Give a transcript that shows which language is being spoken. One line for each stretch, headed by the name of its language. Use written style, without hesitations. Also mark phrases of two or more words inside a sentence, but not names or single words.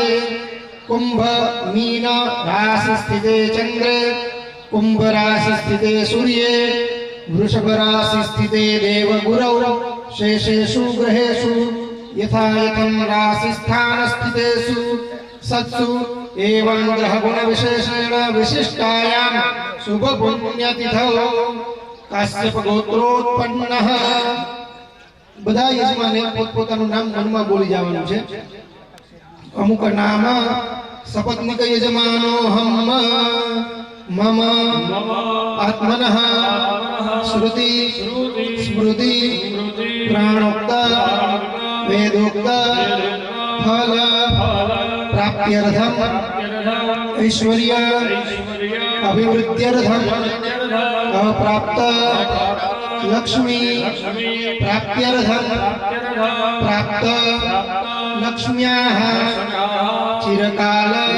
Sanskrit: कुंभ मीन राशि स्थिते चंद्रे कुंभ राशि स्थिते सूर्ये वृषभ राशि स्थिते देवगुरौ शेषेषु ग्रहेषु यथा यथं राशि स्थान स्थितेषु सत्सु एवं ग्रह गुण विशेषेण विशिष्टायां शुभ पुण्यतिथौ काश्यप गोत्रोत्पन्नः।
Gujarati: બધા યજમાને પોતપોતાનું નામ મનમાં બોલી જવાનું છે। અમુક નામ સપત્નિક યજમાનો
Sanskrit: हम मम आत्मनः श्रुति स्मृति प्राणोक्त वेदोक्त फल प्राप्त्यर्थम ऐश्वर्य अभिवृद्ध्यर्थम अप्राप्त लक्ष्मी प्राप्त्यर्थम प्राप्त लक्ष्म्याः चिरकाल